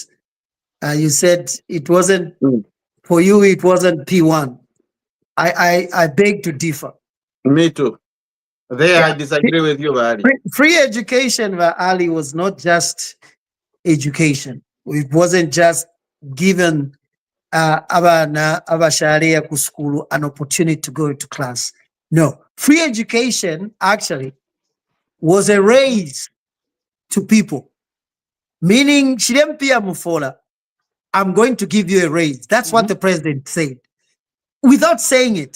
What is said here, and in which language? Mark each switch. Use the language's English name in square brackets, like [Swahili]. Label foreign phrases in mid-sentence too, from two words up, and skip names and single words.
[English] You said it wasn't for you. It wasn't P1. I beg to differ. Me too. There, I Yeah. disagree with you, Ali. Free education, Ali, was not just education. It wasn't just given [Bemba] abana abashariya ku [English] school an opportunity to go to class. No, free education actually was a raise to people, meaning Shirempia Mufola, I'm going to give you a raise. That's what the president said without saying it.